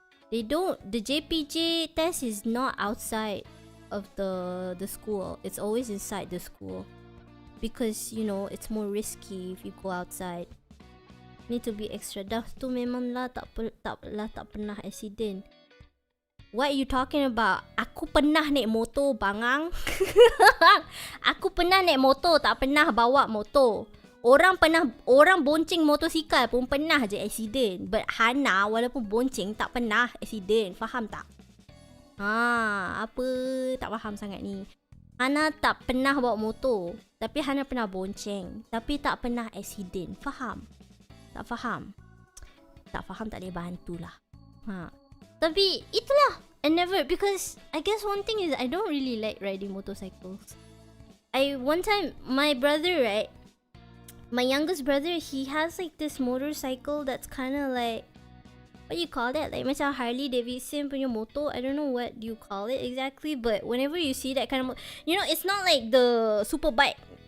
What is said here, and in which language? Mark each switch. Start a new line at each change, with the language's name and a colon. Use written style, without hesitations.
English: They don't, the JPJ test is not outside of the school. It's always inside the school. Because, you know, it's more risky if you go outside. Need to be extra.
Malay: Dah tu memang lah tak pernah accident.
English: What are you talking about?
Malay: Aku pernah naik motor, bangang. Aku pernah naik motor, tak pernah bawa motor. Orang bonceng motosikal pun pernah je accident. But Hana walaupun bonceng tak pernah accident. Faham tak? Apa tak faham sangat ni. Hana tak pernah bawa motor, tapi Hana pernah bonceng, tapi tak pernah accident. Faham? Tak faham? Tak faham tak boleh bantulah. Tapi itulah,
English: I never, because I guess one thing is I don't really like riding motorcycles. One time my brother, right, my youngest brother, he has like this motorcycle that's kind of like, what do you call that? Like
Malay: macam Harley Davidson punya motor.
English: I don't know what you call it exactly, but whenever you see that kind of, you know, it's not like the super bike.